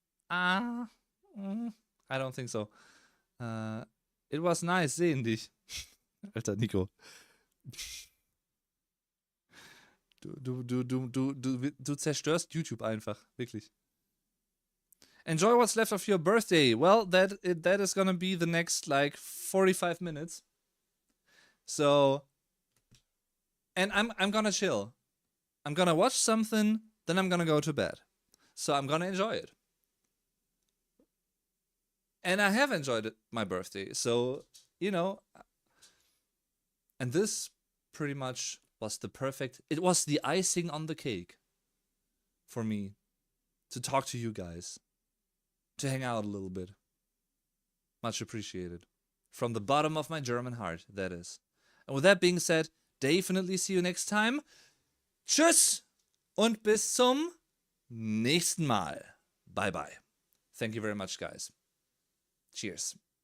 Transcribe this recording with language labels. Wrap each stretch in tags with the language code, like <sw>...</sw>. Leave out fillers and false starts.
<en>I don't think so. It was nice</en> <de>sehen dich. Alter,</de> <en>Nico.</en> <de>Du zerstörst YouTube einfach. Wirklich.</de> <en>Enjoy what's left of your birthday. Well, that is gonna be the next, like, 45 minutes. So, and I'm gonna chill. I'm gonna watch something, then I'm gonna go to bed. So I'm gonna enjoy it. And I have enjoyed it, my birthday. So, you know, and this pretty much was it was the icing on the cake for me to talk to you guys, to hang out a little bit. Much appreciated. From the bottom of my German heart, that is. And with that being said, definitely see you next time.</en> <de>Tschüss und bis zum nächsten Mal.</de> <en>Bye bye. Thank you very much, guys. Cheers.</en>